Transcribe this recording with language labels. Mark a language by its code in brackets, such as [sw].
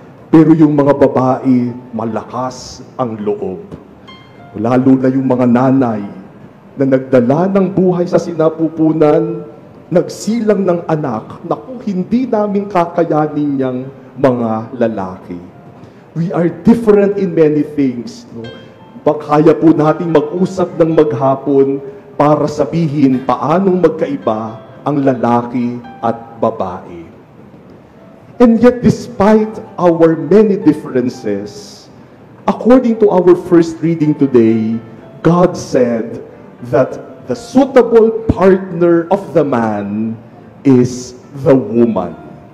[tl] Pero yung mga babae, malakas ang loob. Lalo na yung mga nanay na nagdala ng buhay sa sinapupunan, nagsilang ng anak, naku, hindi namin kakayanin niyang mga lalaki. [en] We are different in many things. No? [tl] Kaya po natin mag-usap ng maghapon para sabihin paanong magkaiba ang lalaki at babae. [en] And yet, despite our many differences, according to our first reading today, God said that the suitable partner of the man is the woman.